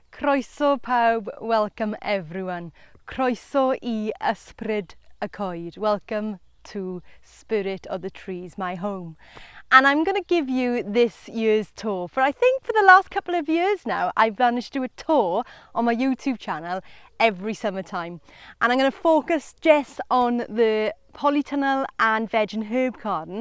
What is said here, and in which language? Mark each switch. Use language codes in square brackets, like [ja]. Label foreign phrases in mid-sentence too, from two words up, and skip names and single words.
[cy] Croeso pawb, [en] welcome everyone. [cy] Croeso I ysbryd y coed. [en] Welcome to Spirit of the Trees, my home. And I'm going to give you this year's tour. I think for the last couple of years now, I've managed to do a tour on my YouTube channel every summertime. And I'm going to focus just on the Polytunnel and veg and herb garden.